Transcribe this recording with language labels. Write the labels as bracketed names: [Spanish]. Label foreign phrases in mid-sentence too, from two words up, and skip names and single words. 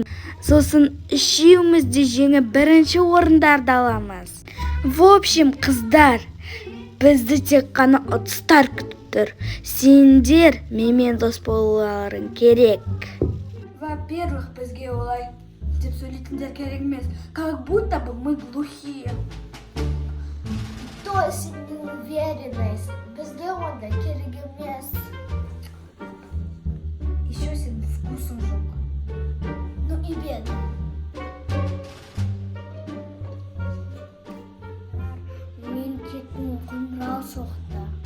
[Kazakh] Сосын үшеуміз де жеңіп бірінші орындарды аламыз. [Russian] В общем, [Kazakh] қыздар, бізді тек қана ұтыстар күтіп тұр. Сендер менімен дос болуларың керек. Во-первых, бізге олай деп сөйлейтіндер керек емес. [Russian] Как будто бы мы глухие. То есть неуверенность. [Kazakh] Бізге онда керек емес. Еще сенің вкусың жоқ. [Russian] Ну и бедно. [Kazakh] Мен кеттім, қоңырау соқты.